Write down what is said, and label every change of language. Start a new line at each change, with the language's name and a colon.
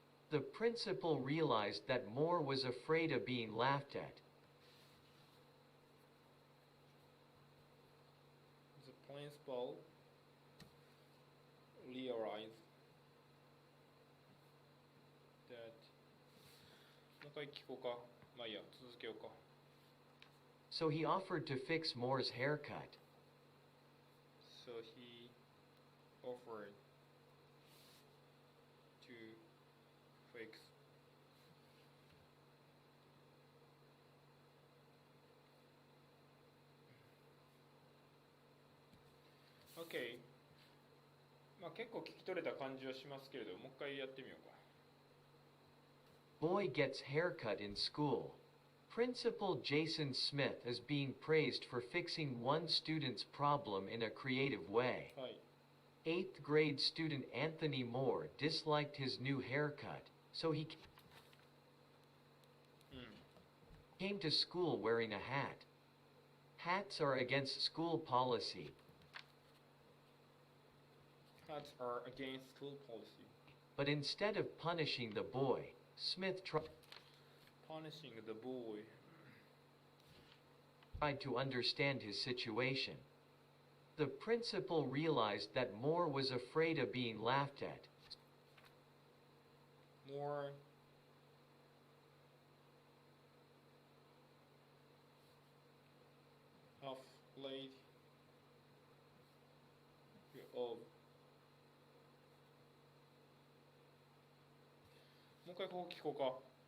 English: The principal realized that Moore was afraid of being laughed at. the principal realized that
Japanese: もう一回聞こうか。まあいいや、続けようか。
English: So he offered to fix Moore's haircut. So he offered to fix OK
Japanese: まあ結構聞き取れた感じはしますけれどもう一回やってみようか。
English: Boy gets haircut in school. Principal Jason Smith is being praised for fixing one student's problem in a creative way.
Japanese: はい
English: Eighth grade student Anthony Moore disliked his new haircut, so he
Japanese: うん
English: came to school wearing a hat. Hats are against school policy. Hats are against school policy. But instead of punishing the boy, Smith tried Punishing the boy. to understand his situation. The principal realized that Moore was afraid of being laughed at. More afraid of
Japanese: もう一回ここ聞こうか。